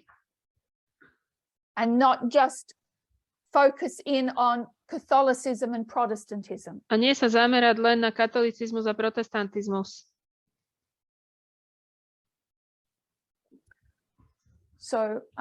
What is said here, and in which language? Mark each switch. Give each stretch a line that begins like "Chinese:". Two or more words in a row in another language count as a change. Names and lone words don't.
English: And not just focus in on Catholicism and Protestantism.
Slovak: A nie sa zamerať len na katolicizmus a protestantizmus.
English: So,